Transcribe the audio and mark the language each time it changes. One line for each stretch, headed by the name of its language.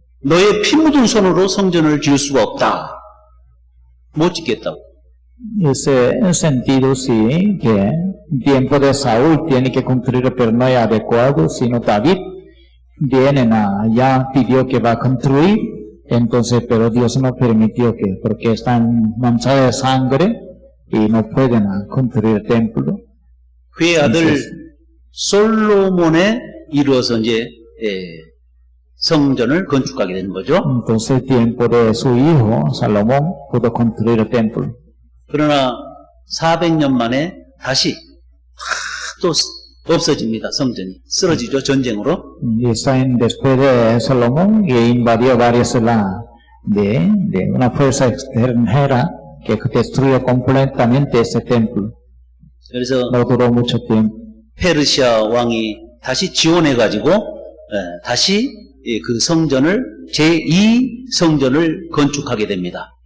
Korean: 너의 피 묻은 손으로 성전을 지을 수가 없다. 못 짓겠다고.
Spanish: Ese sentido sí, que en tiempo de Saúl tiene que construir, pero no es adecuado, sino David vienen ya pidió que va a construir, entonces, pero Dios no permitió que, porque están manchados de sangre y no pueden construir el templo.
Korean: 그의 아들 솔로몬에 이루어서 이제 성전을 건축하게 되는 거죠. Entonces, el tiempo de su hijo Salomón pudo construir el templo. 그러나 400년 만에 다시 또 없어집니다. 성전이 쓰러지죠. 전쟁으로.
Spanish: Y después de Salomón, que invadió varias de una fuerza extranjera que destruyó completamente ese templo.
Korean: 그래서
Spanish: No duró mucho tiempo.
Korean: 페르시아 왕이 다시 지원해가지고 다시 그 성전을 제2성전을 건축하게 됩니다.